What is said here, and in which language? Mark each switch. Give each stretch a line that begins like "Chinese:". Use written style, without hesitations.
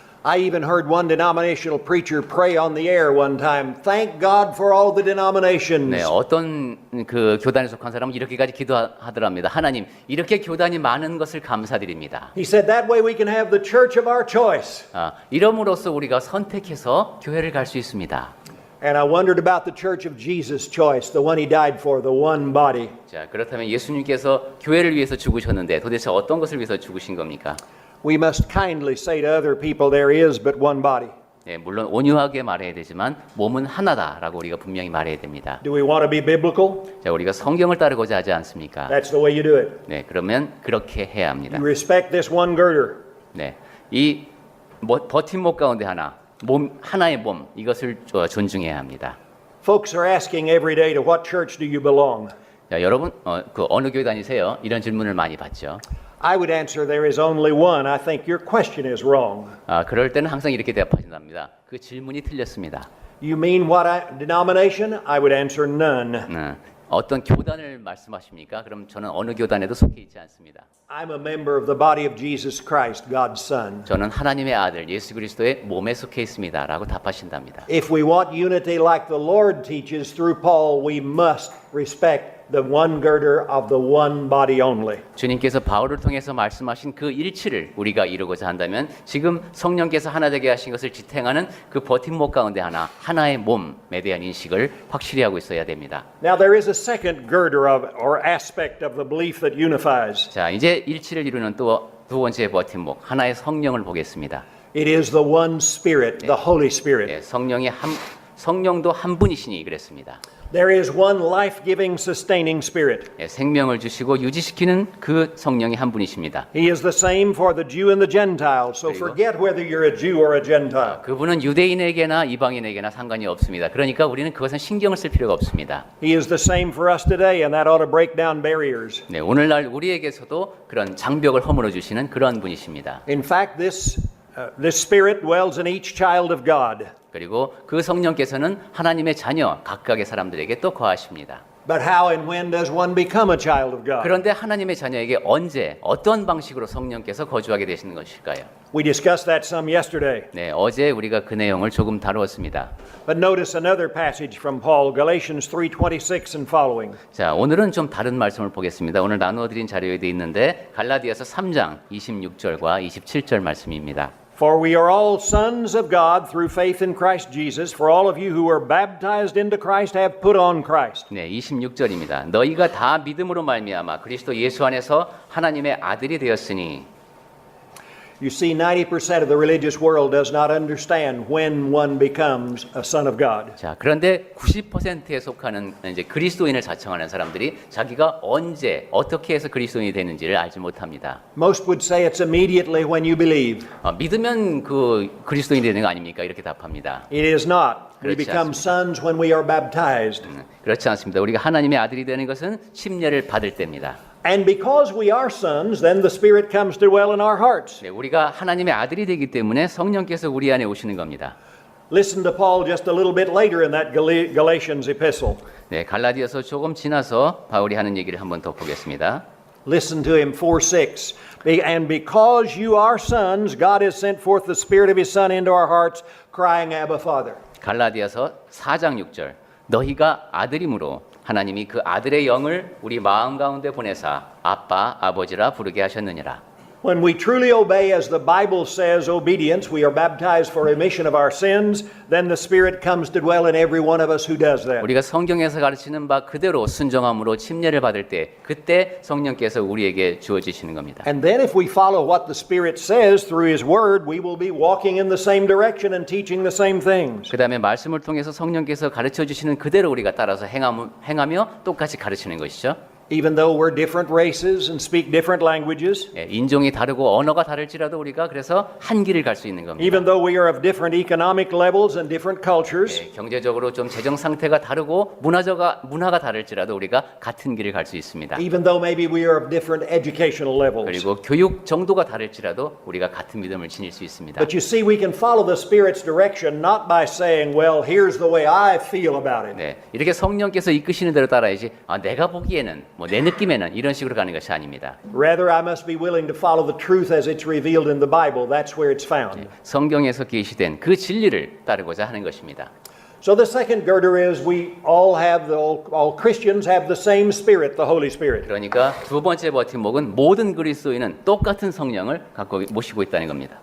English: I even heard one denominational preacher pray on the air one time. Thank God for all the denominations.
Korean: 어떤 그 교단에 속한 사람은 이렇게까지 기도하더랍니다. 하나님, 이렇게 교단이 많은 것을 감사드립니다.
English: He said that way we can have the church of our choice.
Korean: 이름으로써 우리가 선택해서 교회를 갈 수 있습니다.
English: And I wondered about the Church of Jesus' choice, the one he died for, the one body.
Korean: 자, 그렇다면 예수님께서 교회를 위해서 죽으셨는데 도대체 어떤 것을 위해서 죽으신 겁니까?
English: We must kindly say to other people there is but one body.
Korean: 네, 물론 온유하게 말해야 되지만 몸은 하나다라고 우리가 분명히 말해야 됩니다.
English: Do we want to be biblical?
Korean: 자, 우리가 성경을 따르고자 하지 않습니까?
English: That's the way you do it.
Korean: 네, 그러면 그렇게 해야 합니다.
English: You respect this one girder.
Korean: 네, 이 버팀목 가운데 하나, 몸 하나의 몸 이것을 존중해야 합니다.
English: Folks are asking every day to what church do you belong?
Korean: 자, 여러분 그 어느 교회 다니세요? 이런 질문을 많이 받죠.
English: I would answer there is only one. I think your question is wrong.
Korean: 그럴 때는 항상 이렇게 대답하신답니다. 그 질문이 틀렸습니다.
English: You mean what denomination? I would answer none.
Korean: 어떤 교단을 말씀하십니까? 그럼 저는 어느 교단에도 속해 있지 않습니다.
English: I'm a member of the body of Jesus Christ, God's Son.
Korean: 저는 하나님의 아들 예수 그리스도의 몸에 속해 있습니다라고 답하신답니다.
English: If we want unity like the Lord teaches through Paul, we must respect the one girder of the one body only.
Korean: 주님께서 바울을 통해서 말씀하신 그 일치를 우리가 이루고자 한다면 지금 성령께서 하나 되게 하신 것을 지탱하는 그 버팀목 가운데 하나의 몸에 대한 인식을 확실히 하고 있어야 됩니다.
English: Now there is a second girder of or aspect of the belief that unifies.
Korean: 자, 이제 일치를 이루는 또 두 번째 버팀목 하나의 성령을 보겠습니다.
English: It is the one Spirit, the Holy Spirit.
Korean: 예, 성령도 한 분이시니 그랬습니다.
English: There is one life-giving, sustaining Spirit.
Korean: 예, 생명을 주시고 유지시키는 그 성령이 한 분이십니다.
English: He is the same for the Jew and the Gentile. So forget whether you're a Jew or a Gentile.
Korean: 그분은 유대인에게나 이방인에게나 상관이 없습니다. 그러니까 우리는 그것은 신경을 쓸 필요가 없습니다.
English: He is the same for us today, and that ought to break down barriers.
Korean: 네, 오늘날 우리에게서도 그런 장벽을 허물어 주시는 그러한 분이십니다.
English: In fact, this Spirit dwells in each child of God.
Korean: 그리고 그 성령께서는 하나님의 자녀 각각의 사람들에게 또 거하십니다.
English: But how and when does one become a child of God?
Korean: 그런데 하나님의 자녀에게 언제 어떤 방식으로 성령께서 거주하게 되시는 것일까요?
English: We discussed that some yesterday.
Korean: 네, 어제 우리가 그 내용을 조금 다루었습니다.
English: But notice another passage from Paul, Galatians 3:26 and following.
Korean: 자, 오늘은 좀 다른 말씀을 보겠습니다. 오늘 나누어 드린 자료에 돼 있는데 갈라디아서 3장 26절과 27절 말씀입니다.
English: For we are all sons of God through faith in Christ Jesus. For all of you who were baptized into Christ have put on Christ.
Korean: 네, 26절입니다. 너희가 다 믿음으로 말미암아 그리스도 예수 안에서 하나님의 아들이 되었으니.
English: You see, 90% of the religious world does not understand when one becomes a son of God.
Korean: 자, 그런데 90%에 속하는 이제 그리스도인을 자청하는 사람들이 자기가 언제 어떻게 해서 그리스도인이 되는지를 알지 못합니다.
English: Most would say it's immediately when you believe.
Korean: 믿으면 그 그리스도인이 되는 거 아닙니까? 이렇게 답합니다.
English: It is not. We
Korean: 그렇지
English: become sons when we are baptized.
Korean: 그렇지 않습니다. 우리가 하나님의 아들이 되는 것은 침례를 받을 때입니다.
English: And because we are sons, then the Spirit comes to dwell in our hearts.
Korean: 네, 우리가 하나님의 아들이 되기 때문에 성령께서 우리 안에 오시는 겁니다.
English: Listen to Paul just a little bit later in that Galatians epistle.
Korean: 네, 갈라디아서 조금 지나서 바울이 하는 얘기를 한번 더 보겠습니다.
English: Listen to him 4:6. And because you are sons, God has sent forth the Spirit of His Son into our hearts, crying, Abba, Father.
Korean: 갈라디아서 4장 6절. 너희가 아들이므로 하나님이 그 아들의 영을 우리 마음 가운데 보내사 아빠, 아버지라 부르게 하셨느니라.
English: When we truly obey as the Bible says obedience, we are baptized for remission of our sins, then the Spirit comes to dwell in every one of us who does that.
Korean: 우리가 성경에서 가르치는 바 그대로 순종함으로 침례를 받을 때 그때 성령께서 우리에게 주어지시는 겁니다.
English: And then if we follow what the Spirit says through His Word, we will be walking in the same direction and teaching the same things.
Korean: 그다음에 말씀을 통해서 성령께서 가르쳐 주시는 그대로 우리가 따라서 행하며 똑같이 가르치는 것이죠.
English: Even though we're different races and speak different languages,
Korean: 예, 인종이 다르고 언어가 다를지라도 우리가 그래서 한 길을 갈 수 있는 겁니다.
English: even though we are of different economic levels and different cultures,
Korean: 예, 경제적으로 좀 재정 상태가 다르고 문화가 다를지라도 우리가 같은 길을 갈 수 있습니다.
English: even though maybe we are of different educational levels.
Korean: 그리고 교육 정도가 다를지라도 우리가 같은 믿음을 지닐 수 있습니다.
English: But you see, we can follow the Spirit's direction not by saying, well, here's the way I feel about it.
Korean: 네, 이렇게 성령께서 이끄시는 대로 따라야지. 내가 보기에는 내 느낌에는 이런 식으로 가는 것이 아닙니다.
English: Rather, I must be willing to follow the truth as it's revealed in the Bible. That's where it's found.
Korean: 성경에서 계시된 그 진리를 따르고자 하는 것입니다.
English: So the second girder is we all Christians have the same Spirit, the Holy Spirit.
Korean: 그러니까 두 번째 버팀목은 모든 그리스도인은 똑같은 성령을 갖고 모시고 있다는 겁니다.